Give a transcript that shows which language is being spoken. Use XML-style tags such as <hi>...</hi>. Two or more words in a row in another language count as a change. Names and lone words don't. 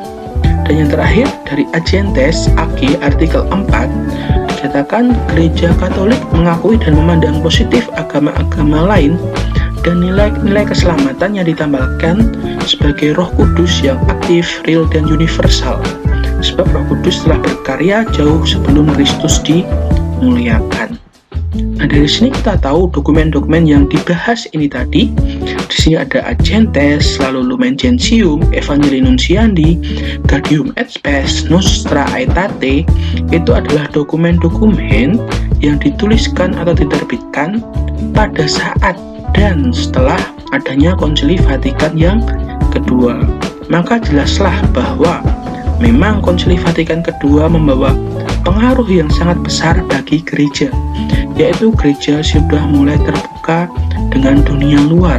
<id>Dan yang terakhir dari Agentes AG artikel 4 dikatakan gereja Katolik mengakui dan memandang positif agama-agama lain dan nilai-nilai keselamatan yang ditambahkan sebagai Roh Kudus yang aktif, real, dan universal. Sebab Roh Kudus telah berkarya jauh sebelum Kristus dimuliakan. Nah, dari sini kita tahu dokumen-dokumen yang dibahas ini tadi. Di sini ada Agentes, lalu Lumen Gentium, Evangelii Nuntiandi, Gaudium et Spes, Nostra Aetate, itu adalah dokumen-dokumen yang dituliskan atau diterbitkan pada saat dan setelah adanya Konsili Vatikan yang kedua. Maka jelaslah bahwa memang Konsili Vatikan kedua membawa pengaruh yang sangat besar bagi gereja, yaitu gereja sudah mulai terbuka dengan dunia luar.</id>